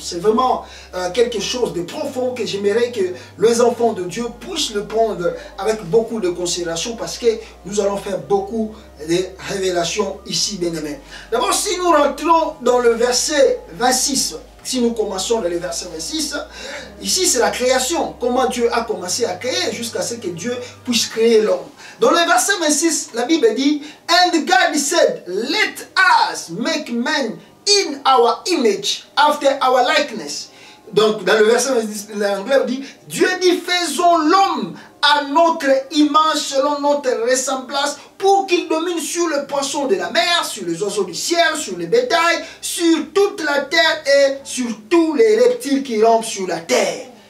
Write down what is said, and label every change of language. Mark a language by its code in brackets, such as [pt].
[fr] C'est vraiment quelque chose de profond que j'aimerais que les enfants de Dieu puissent le prendre avec beaucoup de considération, parce que nous allons faire beaucoup de révélations ici, bien aimé. D'abord, si nous rentrons dans le verset 26, si nous commençons dans le verset 26, ici c'est la création. Comment Dieu a commencé à créer jusqu'à ce que Dieu puisse créer l'homme. Dans le verset 26, la Bible dit, [en] and God said, let us make man in our image, after our likeness. [fr] Donc dans le verset 26, l'anglais dit, Dieu dit, faisons l'homme à notre image, selon notre ressemblance, pour qu'il domine sur le poisson de la mer, sur les oiseaux du ciel, sur le bétail, sur toute la terre et sur tous les reptiles qui rampent sur la terre.